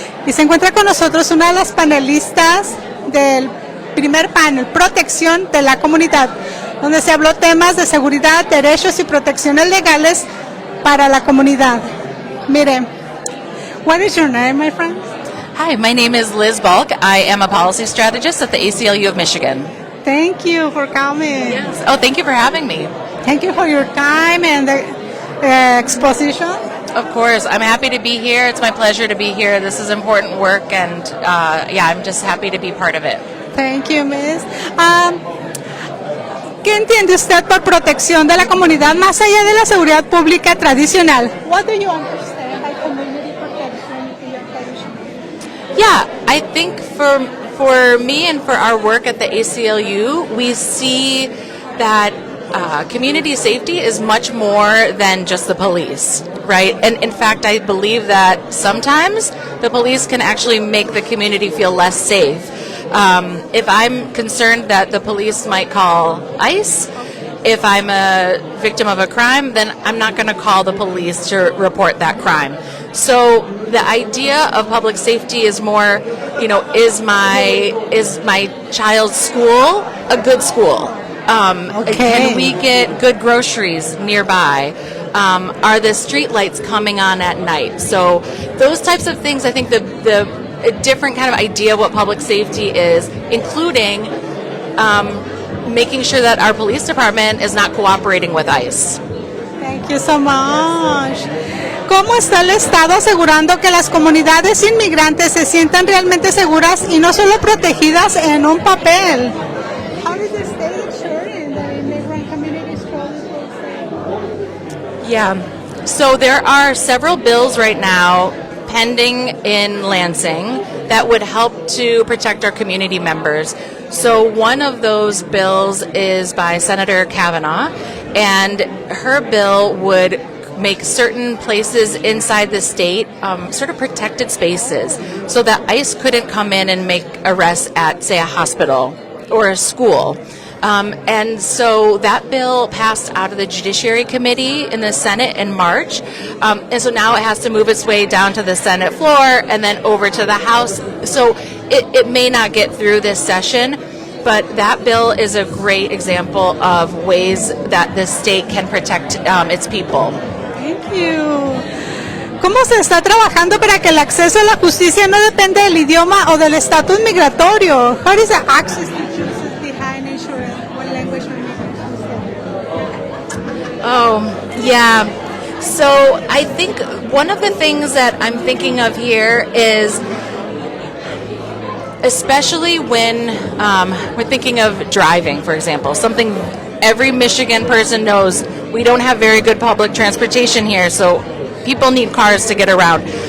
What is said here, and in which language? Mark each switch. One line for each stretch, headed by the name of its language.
Spanish: Y se encuentra con nosotros una de las panelistas del primer panel, Protección de la Comunidad, donde se habló temas de seguridad, derechos y protecciones legales para la comunidad.
English: Mire, what is your name, my friend? Hi, my name is Liz Balck. I am a policy strategist at the ACLU of Michigan. Thank you for coming. Yes. Oh, thank you for having me. Thank you for your time and the exposition. Of course, I'm happy to be here. It's my pleasure to be here. This is important work, and I'm just happy to be part of it. Thank you, Miss.
Spanish: ¿Qué entiende usted por protección de la comunidad más allá de la seguridad pública tradicional?
English: What do you understand by community protection in your tradition? Yeah, I think for me and for our work at the ACLU, we see that community safety is much more than just the police, right? And in fact, I believe that sometimes the police can actually make the community feel less safe. If I'm concerned that the police might call ICE, if I'm a victim of a crime, then I'm not going to call the police to report that crime. So the idea of public safety is more, is my child's school a good school? Okay. Can we get good groceries nearby? Are the street lights coming on at night? So those types of things, I think the different kind of idea of what public safety is, including making sure that our police department is not cooperating with ICE. Thank you so much.
Spanish: ¿Cómo está el Estado asegurando que las comunidades inmigrantes se sientan realmente seguras y no solo protegidas en un papel?
English: How does the state ensure that immigrant communities feel safe? Yeah. So there are several bills right now pending in Lansing that would help to protect our community members. So one of those bills is by Senator Kavanaugh, and her bill would make certain places inside the state sort of protected spaces so that ICE couldn't come in and make arrests at, say, a hospital or a school. And so that bill passed out of the Judiciary Committee in the Senate in March. And so now it has to move its way down to the Senate floor and then over to the House. So it may not get through this session, but that bill is a great example of ways that the state can protect its people. Thank you.
Spanish: ¿Cómo se está trabajando para que el acceso a la justicia no depende del idioma o del estatus migratorio?
English: How is the access to justice behind insurance? What language are you Oh, yeah. So I think one of the things that I'm thinking of here is, especially when we're thinking of driving, for example, something every Michigan person knows, we don't have very good public transportation here, so people need cars to get around.